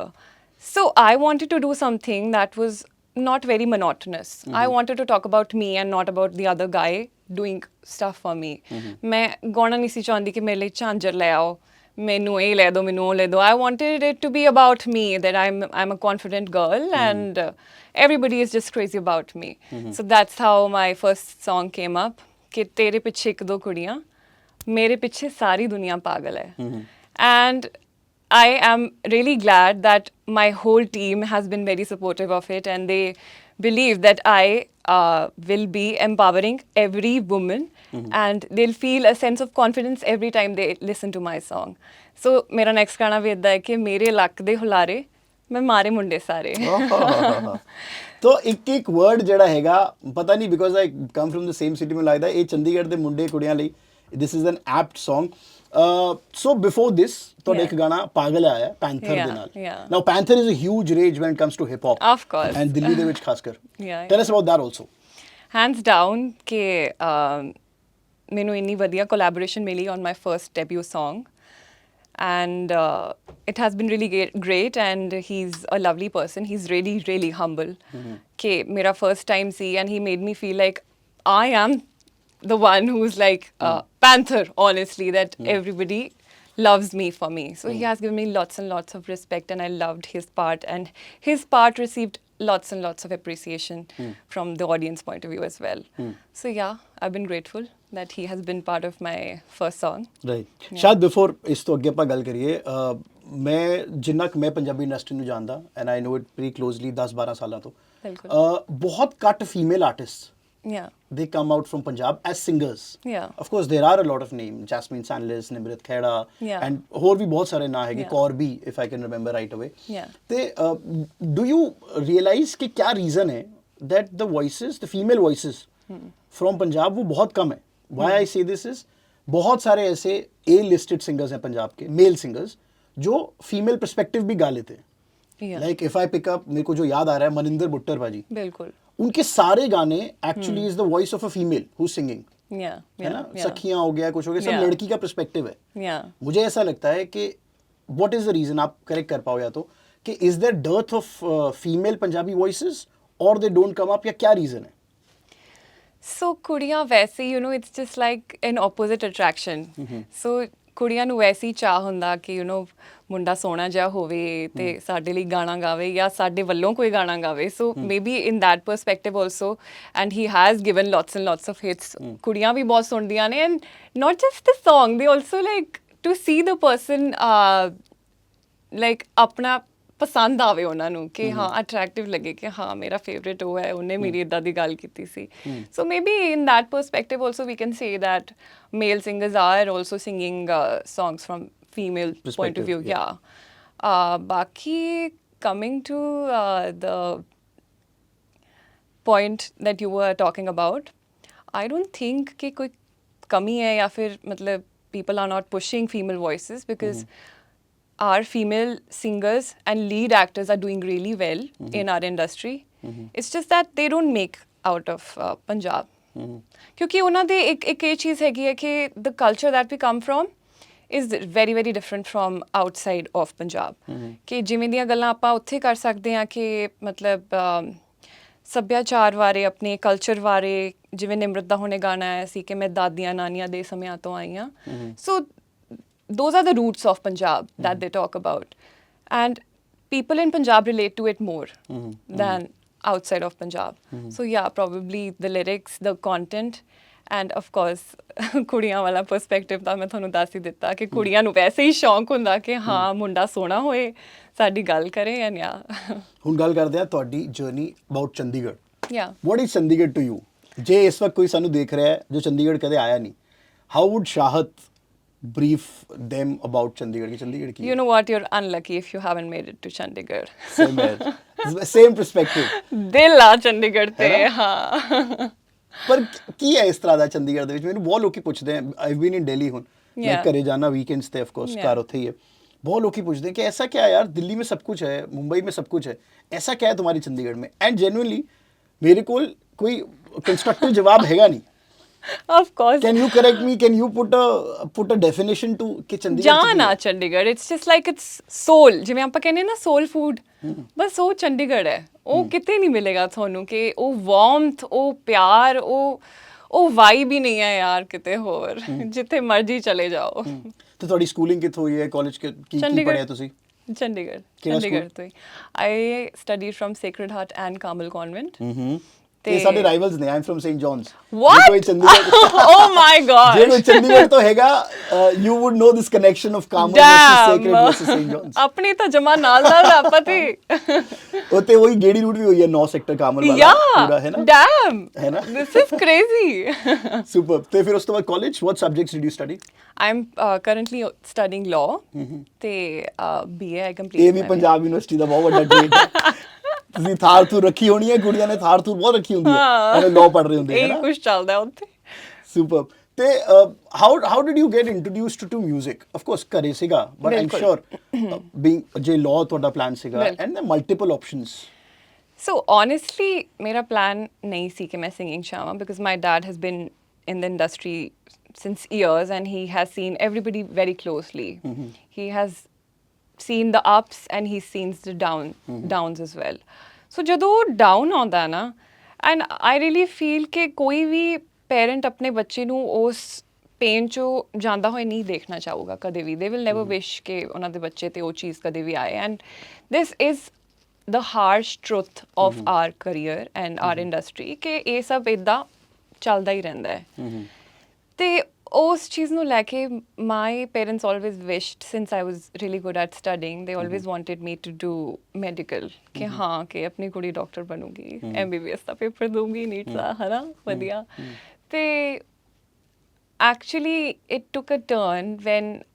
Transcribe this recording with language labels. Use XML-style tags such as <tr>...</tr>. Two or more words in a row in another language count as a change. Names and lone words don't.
<en>So I wanted to do something that was not very monotonous. I wanted to talk about me and not about the other guy doing stuff for me.</en> <pa>ਮੈਂ ਗਾਉਣਾ ਨਹੀਂ ਸੀ ਚਾਹੁੰਦੀ ਕਿ ਮੇਰੇ ਲਈ ਝਾਂਜਰ ਲੈ ਆਓ ਮੈਨੂੰ ਇਹ ਲੈ ਦਿਓ</pa> <en>ਮੈਨੂੰ ਉਹ ਲੈ ਦਿਓ I wanted it to be about me that I'm a confident girl and everybody is just crazy about me. So that's how my first song came up</en> <pa>ਕਿ ਤੇਰੇ ਪਿੱਛੇ ਇੱਕ ਦੋ ਕੁੜੀਆਂ</pa> <hi>मेरे पीछे सारी दुनिया पागल है</hi> <en>and I am really glad that my whole team has been very supportive of it and they believe that I will be empowering every woman and they'll feel a sense of confidence every time they listen to my song.</en> <pa>So</pa> <hi>मेरा next गाना भी इतना है कि</hi> <pa>ਮੇਰੇ ਲੱਕ ਦੇ ਹੁਲਾਰੇ ਮੈਂ ਮਾਰੇ ਮੁੰਡੇ ਸਾਰੇ</pa> <hi>तो एक एक वर्ड</hi> <pa>ਜਿਹੜਾ ਹੈਗਾ ਪਤਾ ਨਹੀਂ</pa> <en>because I come from the same city</en> <pa>ਮੈਨੂੰ ਲੱਗਦਾ ਇਹ ਚੰਡੀਗੜ੍ਹ ਦੇ ਮੁੰਡੇ ਕੁੜੀਆਂ ਲਈ</pa> <en>this is an apt song so before this</en> <pa>ਤੁਹਾਡਾ ਇੱਕ ਗਾਣਾ ਪਾਗਲ ਆਇਆ ਪੈਂਥਰ ਦੇ ਨਾਲ</pa> <en>now panther is a huge rage when it comes to hip hop of course and</en> <pa>ਦਿੱਲੀ ਦੇ ਵਿੱਚ ਖਾਸ ਕਰ</pa> <en>tell us about that also hands down</en> <pa>ਕਿ ਮੈਨੂੰ ਇੰਨੀ ਵਧੀਆ collaboration ਮਿਲੀ</pa> <en>on my first debut song and it has been really great and he's a lovely person he's really really humble</en> <hi>कि मेरा</hi> <en>first time see and he made me feel like I am the one who's like panther honestly that everybody loves me for me so he has given me lots and lots of respect and I loved his part and his part received lots and lots of appreciation from the audience point of view as well so yeah I've been grateful that he has been part of my first song</en> <pa>right ਸ਼ਾਇਦ before ਇਸ ਤੋਂ ਅੱਗੇ ਆਪਾਂ ਗੱਲ ਕਰੀਏ ਮੈਂ ਜਿੰਨਾ ਕਿ ਮੈਂ ਪੰਜਾਬੀ ਇੰਡਸਟਰੀ ਨੂੰ ਜਾਣਦਾ</pa> <en>and I know it pretty closely</en> <pa>10-12 ਸਾਲਾਂ ਤੋਂ ਬਹੁਤ ਘੱਟ ਫੀਮੇਲ ਆਰਟਿਸਟ</pa> <en>Yeah. they come out from Punjab as singers. Yeah. Of course, there are a lot of names: Jasmine Sandles, Nimrit Khera, Yeah.</en> <pa>and ਹੋਰ ਵੀ ਬਹੁਤ ਸਾਰੇ ਨਾਂ ਹੈਗੇ,</pa> <en>Yeah. Corby, if I can remember right away. Yeah. ਤੇ do you realize</en> <hi>कि क्या</hi> <en>reason है that the voices, the female voices from Punjab</en> <hi>वो बहुत कम है?</hi> <en>Why I say this is,</en> <hi>बहुत सारे ऐसे</hi> <en>A-listed singers</en> <hi>हैं पंजाब के,</hi> <en>male singers,</en> <hi>जो</hi> <en>female perspective</en> <hi>भी गा लेते हैं.</hi> <en>Yeah. like if I pick up,</en> <hi>मेरे को जो याद आ रहा है मनिंदर बुट्टर भाजी, बिल्कुल. उनके सारे गाने</hi> <en>actually is the voice of a female who singing, Yeah.</en> <hi>है ना.</hi> <en>Yeah.</en> <hi>सखियां हो गया, कुछ हो गया, सब</hi> <en>Yeah.</en> <hi>लड़की का पर्सपेक्टिव है.</hi> <en>Yeah.</en> <hi>मुझे ऐसा लगता है कि</hi> <en>what is the reason,</en> <hi>आप करेक्ट कर पाओ या तो, कि</hi> <en>is there dearth of female Punjabi voices</en> <hi>और</hi> <en>they don't come up,</en> <hi>या क्या रीजन है?</hi> <en>ਸੋ</en> <pa>ਕੁੜੀਆਂ ਵੈਸੇ</pa> <en>you know it's just like an opposite attraction.</en> <pa>ਸੋ ਕੁੜੀਆਂ ਨੂੰ ਵੈਸੇ ਹੀ ਚਾਹ ਹੁੰਦਾ ਕਿ</pa> <en>you know</en> <pa>ਮੁੰਡਾ ਸੋਹਣਾ ਜਿਹਾ ਹੋਵੇ ਤੇ ਸਾਡੇ ਲਈ ਗਾਣਾ ਗਾਵੇ ਜਾਂ ਸਾਡੇ ਵੱਲੋਂ ਕੋਈ ਗਾਣਾ ਗਾਵੇ.</pa> <en>So maybe in that perspective also, and he has given lots and lots of hits.</en> <pa>ਕੁੜੀਆਂ ਵੀ ਬਹੁਤ ਸੁਣਦੀਆਂ ਨੇ,</pa> <en>and not just the song, they also like to see the person like</en> <pa>ਆਪਣਾ ਪਸੰਦ ਆਵੇ ਉਹਨਾਂ ਨੂੰ ਕਿ ਹਾਂ ਅਟਰੈਕਟਿਵ ਲੱਗੇ ਕਿ ਹਾਂ ਮੇਰਾ ਫੇਵਰੇਟ ਉਹ ਹੈ, ਉਹਨੇ ਮੇਰੀ ਇੱਦਾਂ ਦੀ ਗੱਲ ਕੀਤੀ ਸੀ.</pa> <en>So maybe in that perspective also we can say that male singers are also singing songs from female point of Perspective, view. Baki, coming to the point that you were talking about, I don't think</en> <hi>कि कोई कमी है या फिर मतलब</hi> <en>people are not pushing female voices, because our female singers and lead actors are doing really well in our industry. It's just that they don't make out of Punjab. क्योंकि</en> <pa>ਉਹਨਾਂ ਦੇ ਇੱਕ ਇਹ ਚੀਜ਼ ਹੈਗੀ ਹੈ ਕਿ</pa> <en>the culture that we come from is very very different from outside of Punjab.</en> <pa>ਕਿ ਜਿਵੇਂ ਦੀਆਂ ਗੱਲਾਂ ਆਪਾਂ ਉੱਥੇ ਕਰ ਸਕਦੇ ਹਾਂ ਕਿ ਮਤਲਬ ਸੱਭਿਆਚਾਰ ਬਾਰੇ, ਆਪਣੇ ਕਲਚਰ ਬਾਰੇ, ਜਿਵੇਂ ਨਿਮਰਤ ਦਾ ਹੁਣੇ ਗਾਣਾ ਆਇਆ ਸੀ ਕਿ ਮੈਂ ਦਾਦੀਆਂ ਨਾਨੀਆਂ ਦੇ ਸਮਿਆਂ ਤੋਂ ਆਈ ਹਾਂ. ਸੋ</pa> <en>those are the roots of Punjab that they talk about, and people in Punjab relate to it more than outside of Punjab. So yeah, probably the lyrics, the content, and of course</en> <pa>ਕੁੜੀਆਂ ਵਾਲਾ perspective ਤਾਂ ਮੈਂ ਤੁਹਾਨੂੰ ਦੱਸ ਹੀ ਦਿੱਤਾ ਕਿ ਕੁੜੀਆਂ ਨੂੰ ਵੈਸੇ ਹੀ ਸ਼ੌਂਕ ਹੁੰਦਾ ਕਿ ਹਾਂ ਮੁੰਡਾ ਸੋਹਣਾ ਹੋਏ, ਸਾਡੀ ਗੱਲ ਕਰੇ.</pa> <en>and yeah</en> <pa>ਹੁਣ ਗੱਲ ਕਰਦੇ ਆ ਤੁਹਾਡੀ</pa> <en>journey about</en> <pa>ਚੰਡੀਗੜ੍ਹ.</pa> <en>ਯਾ What is ਚੰਡੀਗੜ੍ਹ to you?</en> <pa>ਜੇ ਇਸ ਵਕਤ ਕੋਈ ਸਾਨੂੰ ਦੇਖ ਰਿਹਾ ਹੈ ਜੋ ਚੰਡੀਗੜ੍ਹ ਕਦੇ ਆਇਆ ਨਹੀਂ,</pa> <en>how would ਸ਼ਾਹਤ brief them about Chandigarh? Chandigarh ki you know what, you're unlucky if you haven't made it to Chandigarh.</en> <hi>same है,</hi> <en>same perspective.</en> <pa>ਦਿਲ ਆ ਚੰਡੀਗੜ੍ਹ ਤੇ. ਹਾਂ ਪਰ ਕੀ ਹੈ ਇਸ ਤਰ੍ਹਾਂ ਦਾ ਚੰਡੀਗੜ੍ਹ ਦੇ ਵਿੱਚ? ਮੈਨੂੰ ਬਹੁਤ ਲੋਕੀ ਪੁੱਛਦੇ ਆ,</pa> <en>I been in Delhi,</en> <pa>ਹੁਣ ਮੈਂ ਘਰੇ ਜਾਣਾ ਵੀਕਐਂਡਸ ਤੇ,</pa> <en>of course</en> <pa>ਘਰ ਉੱਥੇ ਹੀ ਹੈ.</pa> <hi>बहुत लोग पूछते हैं कि ऐसा क्या है यार, दिल्ली में सब कुछ है, मुंबई में सब कुछ है, ऐसा क्या है तुम्हारी चंडीगढ़ में?</hi> <en>and genuinely</en> <hi>मेरे को कोई कंस्ट्रक्टिव जवाब हैगा नहीं.</hi> <en>Of course. Can you correct me? Can you put a definition to कि चंडीगढ़</en> <pa>ਜਾਣਾ ਚੰਡੀਗੜ੍ਹ,</pa> <en>it's just like it's soul,</en> <pa>ਜਿਵੇਂ ਆਪਾਂ ਕਹਿੰਦੇ ਨਾ</pa> <en>soul food,</en> <pa>ਬਸ ਉਹ ਚੰਡੀਗੜ੍ਹ ਹੈ. ਉਹ ਕਿਤੇ ਨਹੀਂ ਮਿਲੇਗਾ ਤੁਹਾਨੂੰ ਕਿ ਉਹ ਵਾਰਮਥ, ਉਹ ਪਿਆਰ, ਉਹ ਵਾਈਬ ਹੀ ਨਹੀਂ ਹੈ ਯਾਰ ਕਿਤੇ ਹੋਰ, ਜਿੱਥੇ ਮਰਜ਼ੀ ਚਲੇ ਜਾਓ. ਤੇ ਤੁਹਾਡੀ ਸਕੂਲਿੰਗ ਕਿੱਥੋਂ ਹੋਈ ਹੈ? ਕਾਲਜ ਕੀ ਪੜ੍ਹਿਆ ਤੁਸੀਂ? ਚੰਡੀਗੜ੍ਹ ਤੋਂ ਹੀ.</pa> <en>I studied from Sacred Heart and Carmel Convent.</en> <pa>ਇਹ ਸਾਡੇ ਰਾਈਵਲਸ ਨੇ.</pa> <en>I am from St. John's. What? Oh my god.</en> <pa>ਜੇ ਕੋਈ ਚੰਡੀਗੜ੍ਹ ਤੋਂ ਹੈਗਾ,</pa> <en>you would know this connection of Carmel versus Sacred versus St. John's.</en> <pa>ਆਪਣੀ ਤਾਂ ਜਮਾ ਨਾਲ ਦਾ ਪਤਾ ਹੀ. ਉੱਤੇ ਉਹੀ ਗੇੜੀ ਰੂਟ ਵੀ ਹੋਈ ਹੈ 9 ਸੈਕਟਰ ਕਾਮਲ ਵਾਲਾ ਪੂਰਾ, ਹੈ ਨਾ?</pa> <en>Damn.</en> <pa>ਹੈ ਨਾ?</pa> <en>This is crazy. Super.</en> <pa>ਤੇ ਫਿਰ ਉਸ ਤੋਂ ਬਾਅਦ ਕਾਲਜ,</pa> <en>what subjects did you study? I'm currently studying law. ਤੇ BA I completed.</en> <pa>ਇਹ ਵੀ ਪੰਜਾਬ ਯੂਨੀਵਰਸਿਟੀ ਦਾ ਬਹੁਤ ਵੱਡਾ ਟ੍ਰੇਡ ਹੈ. ਤੁਸੀਂ ਥਾਰ ਥੂਰ ਰੱਖੀ ਹੋਣੀ ਹੈ, ਕੁੜੀਆਂ ਨੇ ਥਾਰ ਥੂਰ ਬਹੁਤ ਰੱਖੀ ਹੁੰਦੀ ਹੈ, ਇਹ ਲਾਅ ਪੜ੍ਹ ਰਹੇ ਹੁੰਦੇ ਇਹ ਕੁਝ ਚੱਲਦਾ ਉੱਥੇ. ਸੁਪਰ.</pa> <en>ਤੇ how did you get introduced to music? Of course</en> <pa>ਘਰੇ ਸੀਗਾ,</pa> <en>but I'm sure being</en> <pa>ਜੇ law ਤੁਹਾਡਾ ਪਲਾਨ ਸੀਗਾ</pa> <en>and the multiple options. So honestly ਮੇਰਾ plan</en> <pa>ਨਹੀਂ ਸੀ ਕਿ ਮੈਂ</pa> <en>singing ਚਾਹਾਂ, because my dad has been in the industry since years and he has seen everybody very closely. He has seen the ups and he's seen the downs as well.</en> <pa>So ਜਦੋਂ down ਆਉਂਦਾ ਨਾ,</pa> <en>and I really feel</en> <pa>ਕਿ ਕੋਈ ਵੀ parent ਆਪਣੇ ਬੱਚੇ ਨੂੰ ਉਸ ਪੇਨ ਚੋਂ ਜਾਂਦਾ ਹੋਏ ਨਹੀਂ ਦੇਖਣਾ ਚਾਹੂਗਾ ਕਦੇ ਵੀ.</pa> <en>They will never wish</en> <pa>ਕਿ ਉਹਨਾਂ ਦੇ ਬੱਚੇ ਤੇ ਉਹ ਚੀਜ਼ ਕਦੇ ਵੀ ਆਏ.</pa> <en>And this is the harsh truth of our career and our industry</en> <pa>ਕਿ ਇਹ ਸਭ ਇੱਦਾਂ ਚੱਲਦਾ ਹੀ ਰਹਿੰਦਾ ਹੈ. ਤੇ ਉਸ ਚੀਜ਼ ਨੂੰ ਲੈ ਕੇ</pa> <en>my parents always wished since I was really good at studying they always wanted me to do medical</en> <pa>ਕਿ ਹਾਂ ਕਿ ਆਪਣੀ ਕੁੜੀ ਡਾਕਟਰ ਬਣੂਗੀ MBBS ਦਾ ਪੇਪਰ ਦੂੰਗੀ ਨੀਟ ਦਾ ਹਨਾ ਵਧੀਆ ਤੇ</pa> <en>actually it took a turn when</en>